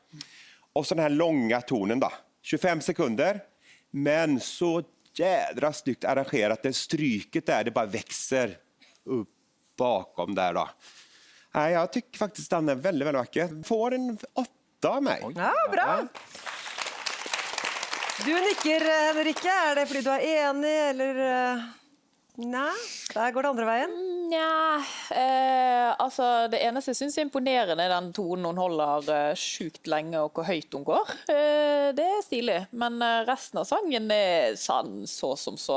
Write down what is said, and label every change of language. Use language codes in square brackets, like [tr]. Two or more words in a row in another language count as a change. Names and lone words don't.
[sv] Och så den här långa tonen då. 25 sekunder. Men så jädra snyggt arrangerat. Det stryket där, det bara växer upp bakom där då. Nej, jag tycker faktiskt den är väldigt, väldigt vacker. Får en 8 av mig. Ja, bra. [no] Du nikker, Henrikke. Er det fordi du er enig, eller... Nei, der går det andre veien. Nja, altså det eneste jeg synes er imponerende er den tonen hun holder sjukt lenge og hvor høyt hun går. Det er stilig, men resten av sangen er sann så som så.